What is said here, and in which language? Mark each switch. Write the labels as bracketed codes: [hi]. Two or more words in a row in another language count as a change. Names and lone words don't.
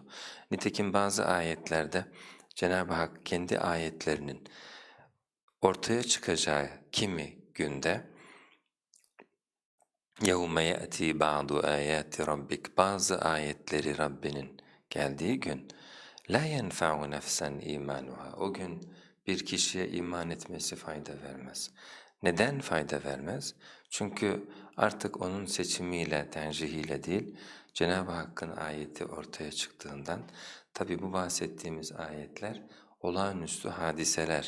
[tr] Nitekim bazı ayetlerde Cenab-ı Hak kendi ayetlerinin ortaya çıkacağı kimi günde [ar] يَوْمَ يَأْتِي بَعْضُ آيَاتِ رَبِّكَ [tr] bazı ayetleri Rabbinin geldiği gün [ar] لَا يَنْفَعُ نَفْسًا اِيمَانُهَا [tr] o gün bir kişiye iman etmesi fayda vermez. Neden fayda vermez? Çünkü artık onun seçimiyle, tercihiyle değil, Cenab-ı Hakk'ın ayeti ortaya çıktığından, tabi bu bahsettiğimiz ayetler olağanüstü hadiseler.